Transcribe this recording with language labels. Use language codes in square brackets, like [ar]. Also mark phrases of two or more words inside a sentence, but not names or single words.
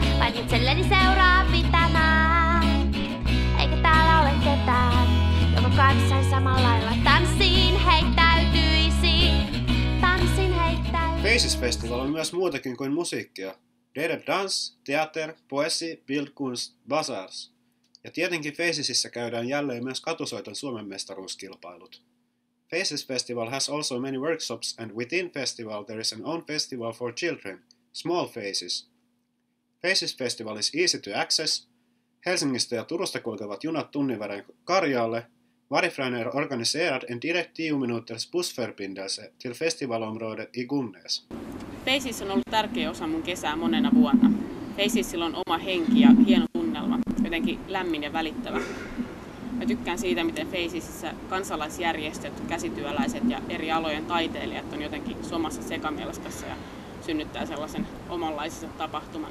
[fi] Vain itselleni seuraa pitämään, eikä täällä ole ketään, jonka kanssa samalla lailla tanssiin heittäytyisi. Faces Festival on myös muutakin kuin musiikkia. [sv] Der dans, teater, poesi, bildkunst, bazaars. [fi] Ja tietenkin Facesissa käydään jälleen myös katusoiton Suomen mestaruuskilpailut. [en] Faces Festival has also many workshops, and within festival there is an own festival for children, Small Faces. Faces Festival is easy to access. [fi] Helsingistä ja Turusta kulkevat junat tunnin verran Karjaalle. [sv] Varifrån är organiserad en direkt 10 minuters bussförbindelse till festivalområdet i Gumnäs. [fi] Faces on ollut tärkeä osa mun kesää monena vuonna. Facesilla on oma henki ja hieno tunnelma, jotenkin lämmin ja välittävä. Mä tykkään siitä, miten Facesissa kansalaisjärjestöt, käsityöläiset ja eri alojen taiteilijat on jotenkin somassa sekamelskassa ja synnyttää sellaisen omanlaisensa tapahtuman.